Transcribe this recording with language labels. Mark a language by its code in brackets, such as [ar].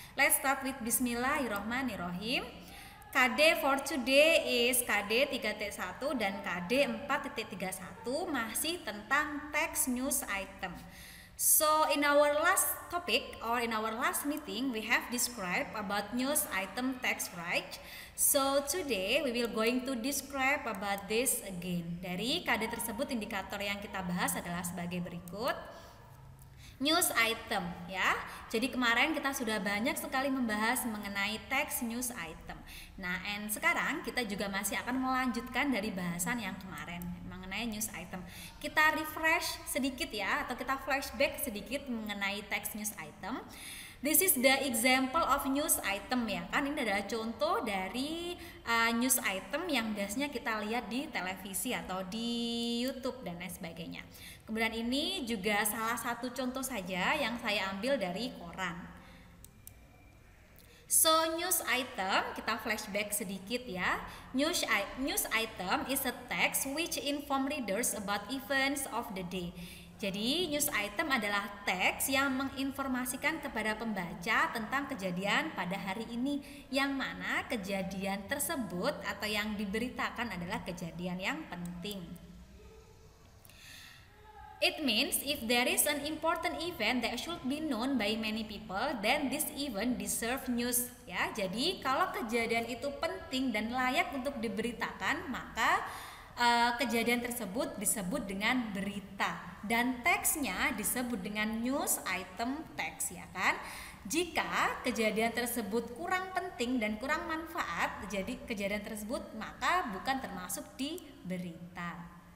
[en] Let's start with Bismillahirrohmanirrohim. KD for today is KD 3.1 dan KD 4.31 [id] masih tentang [en] text news item. So in our last topic or in our last meeting we have described about news item text, right? So today we will going to describe about this again. [id] Dari KD tersebut indikator yang kita bahas adalah sebagai berikut. News item ya. Jadi kemarin kita sudah banyak sekali membahas mengenai text news item. Nah, and sekarang kita juga masih akan melanjutkan dari bahasan yang kemarin mengenai news item. Kita refresh sedikit ya, atau kita flashback sedikit mengenai text news item. [en] This is the example of news item [id] ya kan, ini adalah contoh dari news item yang biasanya kita lihat di televisi atau di YouTube dan lain sebagainya. Kemudian ini juga salah satu contoh saja yang saya ambil dari koran. So news item, kita flashback sedikit ya. [en] News item is a text which inform readers about events of the day. [id] Jadi news item adalah teks yang menginformasikan kepada pembaca tentang kejadian pada hari ini, yang mana kejadian tersebut atau yang diberitakan adalah kejadian yang penting. [en] It means if there is an important event that should be known by many people, then this event deserve news ya. [id] Jadi kalau kejadian itu penting dan layak untuk diberitakan, maka kejadian tersebut disebut dengan berita dan teksnya disebut dengan news item text ya kan. Jika kejadian tersebut kurang penting dan kurang manfaat, jadi kejadian tersebut maka bukan termasuk di berita.